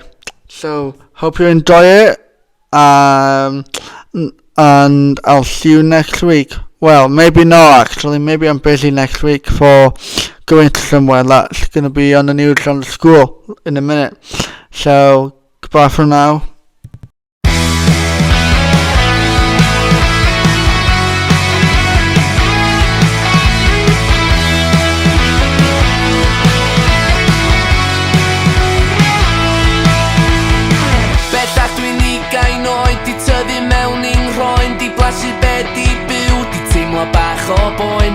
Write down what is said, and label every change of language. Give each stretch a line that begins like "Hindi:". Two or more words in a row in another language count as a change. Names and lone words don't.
English: So hope you enjoy it. And I'll see you next week. Well, maybe not actually. Maybe I'm busy next week for going to somewhere that's going to be on the news on the school in a minute. So, goodbye for now.
Welsh: Bellach dwi'n 20 oed, di tyfu mewn i'n rhoen, di blasu be di byw, di teimlo bach o boen.